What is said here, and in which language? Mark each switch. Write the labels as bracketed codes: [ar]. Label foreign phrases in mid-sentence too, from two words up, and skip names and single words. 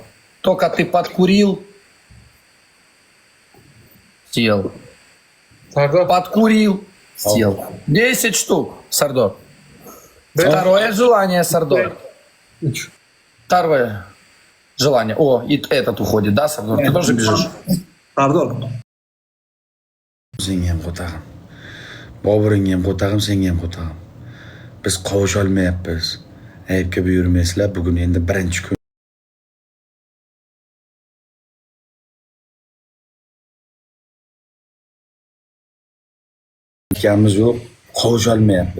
[ru] Только ты подкурил, сел. Sardor. Подкурил, сел. 10 штук, Сардор. Второе желание, Сардор. Второе желание. О, и этот уходит, да, Сардор? Ты тоже бежишь? Sardor. [uz] Senga ham qo'tag'im. Boburingga ham qo'tag'im, senga ham qo'tag'im. Biz qovusha olmayapmiz. Aybga buyurmaysizlar. Bugun endi birinchi kun. Ikamiz yo'q, qovusha olmayapmiz.